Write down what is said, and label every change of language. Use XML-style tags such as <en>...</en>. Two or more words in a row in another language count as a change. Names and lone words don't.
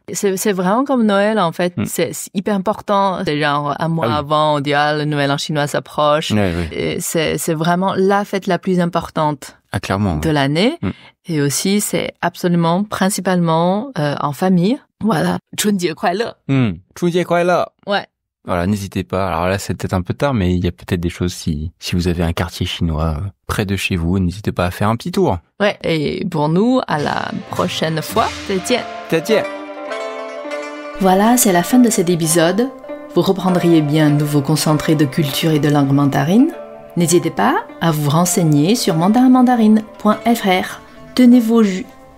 <fr>C'est vraiment comme Noël en fait. C'est hyper important. C'est genre un mois avant, on dit le Noël en chinois s'approche. Et c'est vraiment la fête la plus importante. Clairement. De l'année. Et aussi, c'est absolument, principalement, en famille. Voilà.</fr> <zh>春节快乐. 春节快乐.</zh> <fr>Ouais. Voilà, n'hésitez pas. Alors là, c'est peut-être un peu tard, mais il y a peut-être des choses si vous avez un quartier chinois près de chez vous, n'hésitez pas à faire un petit tour. Ouais. Et pour nous, à la prochaine fois.</fr> <zh>再见. 再见.</zh> <fr>Voilà, c'est la fin de cet épisode. Vous reprendriez bien un nouveau concentré de culture et de langue mandarine. N'hésitez pas à vous renseigner sur mandarinmandarine.fr. Tenez vos jus.</fr>